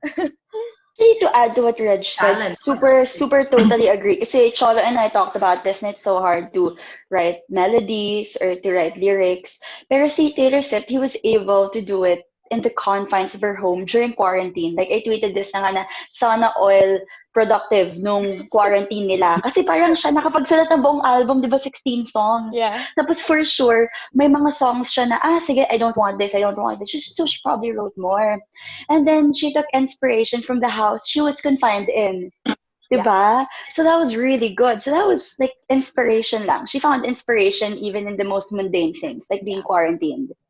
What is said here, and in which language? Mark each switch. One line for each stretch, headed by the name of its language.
English: Actually, to add to what Reg said, Talent. super totally agree. Kasi Cholo and I talked about this, and it's so hard to write melodies or to write lyrics. Pero si Taylor Swift, he was able to do it in the confines of her home during quarantine. Like, I tweeted this
Filipino: na nga na sana all productive nung quarantine nila. Kasi parang siya nakapagsulat ng buong album, di ba, 16 songs.
English: Yeah.
Filipino: Tapos for sure, may mga songs siya na, sige,
English: I don't want this. So she probably wrote more. And then she took inspiration from the house she was confined in. Diba? So that was really good. So that was like inspiration lang. She found inspiration even in the most mundane things, like being quarantined.